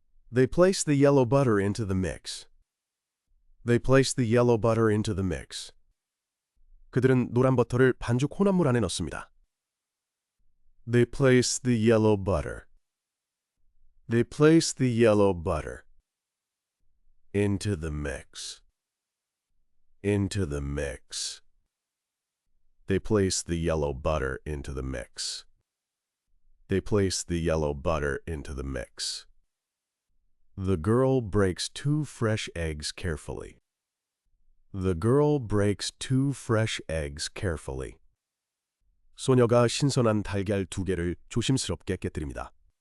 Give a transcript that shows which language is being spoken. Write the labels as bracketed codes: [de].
[en] They place the yellow butter into the mix. They place the yellow butter into the mix. [ko] 그들은 노란 버터를 반죽 혼합물 안에 넣습니다. [en] They place the yellow butter. They place the yellow butter into the mix. Into the mix. They place the yellow butter into the mix. They place the yellow butter into the mix. The girl breaks 2 fresh eggs carefully. The girl breaks 2 fresh eggs carefully. [ko] 소녀가 신선한 달걀 2개를 조심스럽게 깨뜨립니다.